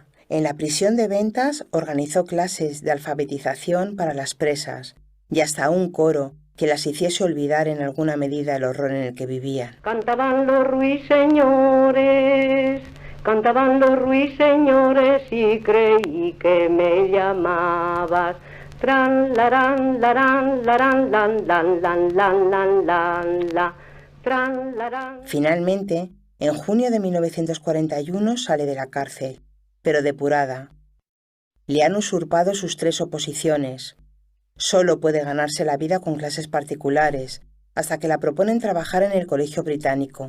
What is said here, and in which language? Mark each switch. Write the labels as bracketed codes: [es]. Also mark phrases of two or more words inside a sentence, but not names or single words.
[es] En la prisión de Ventas organizó clases de alfabetización para las presas y hasta un coro que las hiciese olvidar en alguna medida el horror en el que vivían. Cantaban los ruiseñores y creí que me llamabas. Tran, larán, larán, larán, lan, lan, lan, lan, lan, lan, la. Tran, larán. Finalmente, en junio de 1941 sale de la cárcel, pero depurada. Le han usurpado sus 3 oposiciones. Solo puede ganarse la vida con clases particulares, hasta que la proponen trabajar en el Colegio Británico.